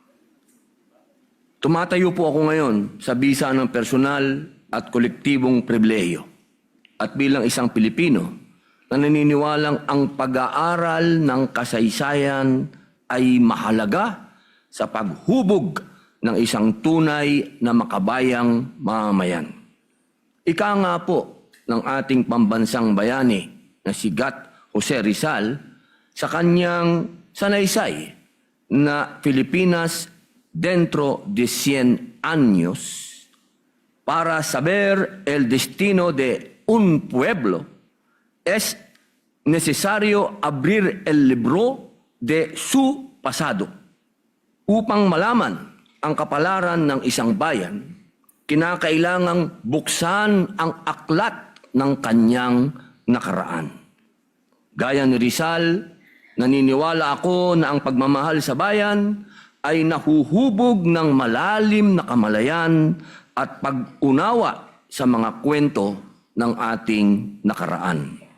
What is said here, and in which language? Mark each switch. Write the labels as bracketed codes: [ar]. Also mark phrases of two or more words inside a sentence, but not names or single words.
[tl] Tumatayo po ako ngayon sa bisa ng personal at kolektibong pribilehiyo at bilang isang Pilipino na naniniwalang ang pag-aaral ng kasaysayan ay mahalaga sa paghubog ng isang tunay na makabayang mamamayan. Ika nga po ng ating pambansang bayani na si Gat Jose Rizal sa kanyang sanaysay na [es] Pilipinas dentro de 100 años para saber el destino de un pueblo es necesario abrir el libro de su pasado. [tl] Upang malaman ang kapalaran ng isang bayan, kinakailangang buksan ang aklat ng kanyang nakaraan. Gaya ni Rizal, naniniwala ako na ang pagmamahal sa bayan ay nahuhubog ng malalim na kamalayan at pag-unawa sa mga kwento ng ating nakaraan.